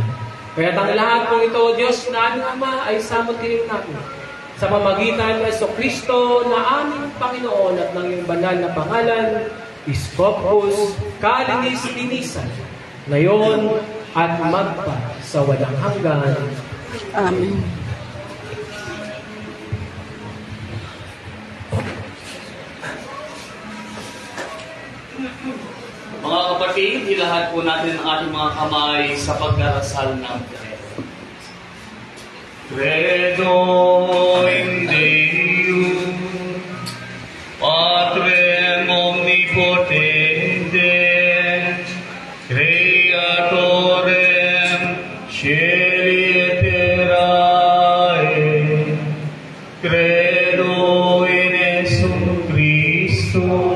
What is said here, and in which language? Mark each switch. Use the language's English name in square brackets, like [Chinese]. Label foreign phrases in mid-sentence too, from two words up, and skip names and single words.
[Filipino] Kaya ang lahat po ito, Diyos na aming Ama, ay samot kayo namin sa pamamagitan ng Jesucristo na aming Panginoon at ng iyong banal na pangalan, Iskopos Kalinis-linisan, ngayon at magpa sa walang hanggan. Amen. Mga kapatid, ilahat po natin ang ating mga kamay sa pagdarasal ng Credo. [Latin] Credo in Deum, Patrem omnipotentem, Creatorem Caeli et terrae, Credo in Jesum Christo,